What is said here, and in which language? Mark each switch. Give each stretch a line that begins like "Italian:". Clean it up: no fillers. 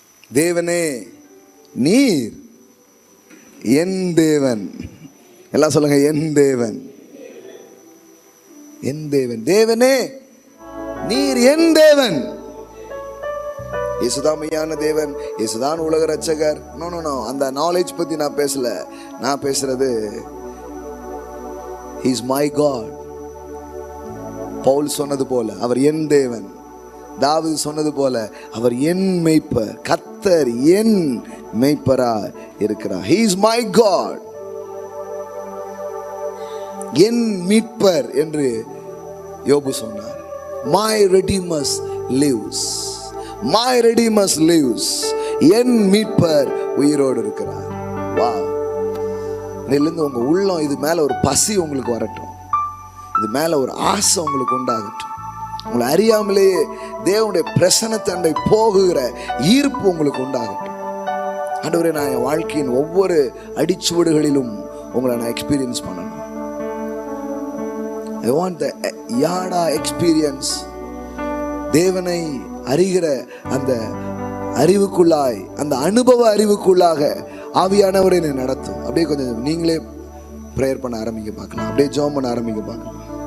Tamil: தேவனே நீர் என் தேவன். எல்லாம் சொல்லுங்க, என் தேவன், என் தேவன். தேவனே நீர் என் தேவன். இயேசுதான் மெய்யான தேவன், இயேசுதான் உலக ரட்சகர்.
English: no no no,
Tamil: அந்த நாலேஜ் பத்தி நான் பேசல. நான் பேசுறது
English: He is my God.
Tamil: Pavul சொன்னது போல அவர் என் தேவன். தாவீது சொன்னது போல அவர் என் மேய்ப்பர், கர்த்தர் என் மேய்ப்பரா இருக்கிறார்.
English: He is my God.
Tamil: என் மீட்பர் என்று யோபு சொன்னார்.
English: My Redeemer lives. My Redeemer lives.
Tamil: என் மீட்பர் உயிரோடு இருக்கிறார். வா, இதிலிருந்து உங்க உள்ளம் இது மேல ஒரு பசி உங்களுக்கு வரட்டும், இது மேல ஒரு ஆசை உங்களுக்கு உண்டாகட்டும். உங்களை அறியாமலேயே தேவனுடைய பிரசன்னத்தண்டை போகுகிற ஈர்ப்பு உங்களுக்கு உண்டாகட்டும். ஆண்டவரே, நான் என் வாழ்க்கையின் ஒவ்வொரு அடிச்சுவடுகளிலும் உங்களை நான் எக்ஸ்பீரியன்ஸ் பண்ணணும்.
English: I want the yada experience.
Tamil: தேவனை அறிகிற அந்த அறிவுக்குள்ளாய், அந்த அனுபவ அறிவுக்குள்ளாக ஆவியானவரை நடத்தும். அப்படியே கொஞ்சம் நீங்களே ப்ரேயர் பண்ண ஆரம்பிக்க பார்க்கலாம், அப்படியே ஜெபம் பண்ண ஆரம்பிக்க பார்க்கலாம்.